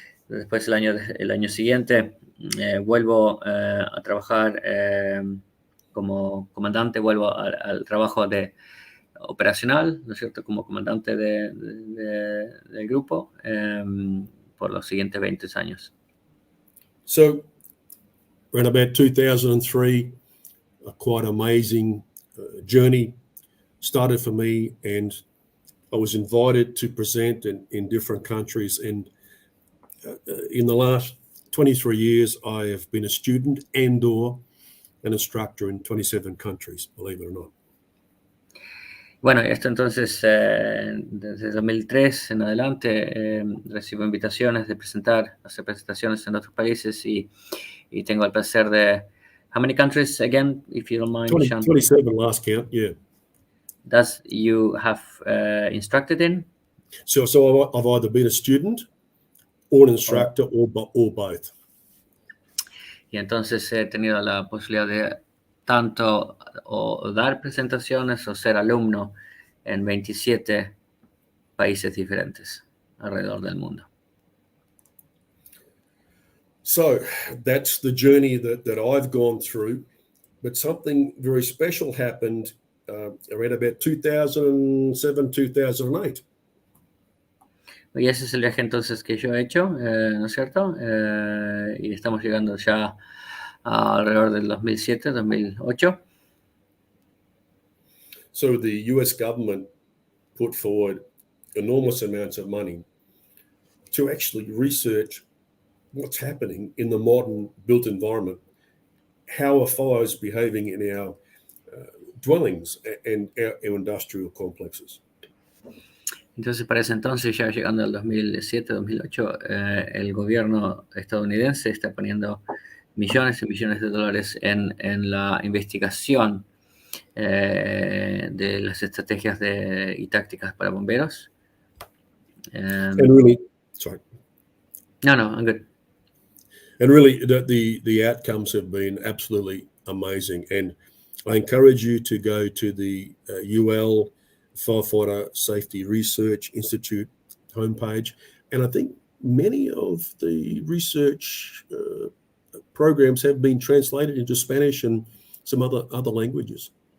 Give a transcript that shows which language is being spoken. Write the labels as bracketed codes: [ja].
[es] Después el año siguiente vuelvo a trabajar como comandante, vuelvo al trabajo operacional, ¿no es cierto?, como comandante del grupo por los siguientes 20 años. [en] So around about 2003, a quite amazing journey. started for me, and I was invited to present in different countries. And in the last 23 years, I have been a student and/or an instructor in 27 countries, believe it or not. [es] Bueno, esto entonces, desde 2003 en adelante, recibo invitaciones de hacer presentaciones en otros países y tengo el placer de... [en] How many countries again, if you don't mind, Shan? 27 last count, yeah. Does you have instructed in? So I've either been a student or an instructor or both. [es] Y entonces he tenido la posibilidad de tanto o dar presentaciones o ser alumno en 27 países diferentes alrededor del mundo. [en] So that's the journey that I've gone through. But something very special happened around about 2007, 2008. [es] Y ese es el viaje entonces que yo he hecho, ¿no es cierto? Y estamos llegando ya alrededor del 2007, 2008. [en] So the US government put forward enormous amounts of money to actually research what's happening in the modern built environment, how are fires behaving in our dwellings and our industrial complexes. [es] Entonces, para ese entonces, ya llegando al 2007, 2008, el gobierno estadounidense está poniendo millones y millones de dólares en la investigación de las estrategias y tácticas para bomberos. [en] And really, sorry. No, I'm good. And really, the outcomes have been absolutely amazing. And I encourage you to go to the UL Firefighter Safety Research Institute homepage. And I think many of the research programs have been translated into Spanish and some other languages.